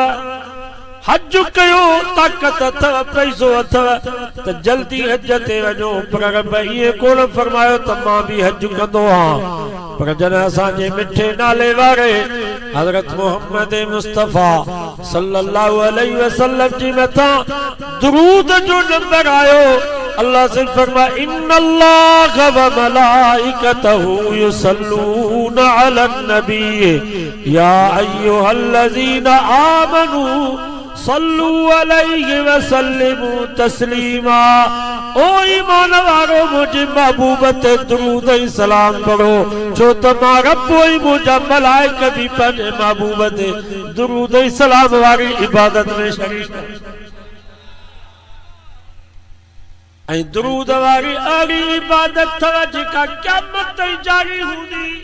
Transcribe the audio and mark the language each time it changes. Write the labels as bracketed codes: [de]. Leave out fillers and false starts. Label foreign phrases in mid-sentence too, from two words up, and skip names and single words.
[sd] हज कयो, ताकत अथव, पैसो अथव त जल्दी हज ते वञो, पर रब इएं कोन फरमायो त मां भी हज कंदो हां। पर जॾहिं असांजे मिठे नाले वारे हज़रत मोहम्मद मुस्तफ़ा [ar] صلى الله عليه وسلم [sd] जी मथां दुरूद जो नंबर आयो, अल्लाह से फरमाया [ar] إن الله وملائكته يصلون على النبي يا أيها الذين آمنوا صلوا عليه وسلموا تسليما. [sd] ओ ईमान वारो मुझे महबूब ते दुरूद ऐं सलाम पढ़ो, छो त मां रब ऐं मुंहिंजा मलाइक भी पंहिंजे महबूब ते दुरूद ऐं सलाम वारी इबादत में शरीक ऐं दुरूद वारी अहिड़ी इबादत अथव जेका क़यामत ताईं जारी हूंदी।